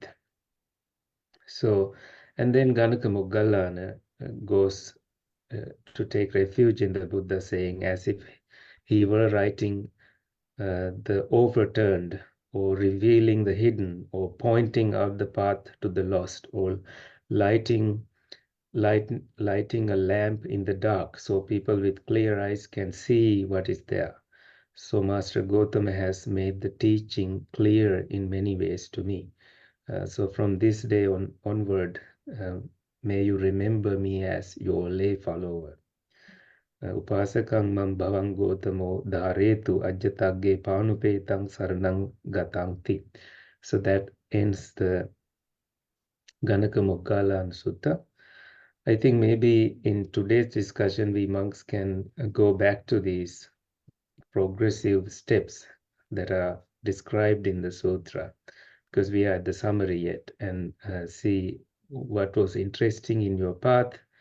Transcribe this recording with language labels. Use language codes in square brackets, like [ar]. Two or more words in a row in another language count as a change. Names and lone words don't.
[en] So, and then Gaṇaka Moggallāna goes to take refuge in the Buddha, saying as if he were writing the overturned, or revealing the hidden, or pointing out the path to the lost, or lighting a lamp in the dark so people with clear eyes can see what is there. So Master Gautama has made the teaching clear in many ways to me. So from this day onward, may you remember me as your lay follower. [pi] Upasakang mam bhavang Gautamo dharetu ajjatagge panupetang saranang gatangti. [en] So that ends the Gaṇaka Moggallāna Sutta. I think maybe in today's discussion, we monks can go back to these progressive steps that are described in the sutra, because we are at the summary yet, and see what was interesting in your path,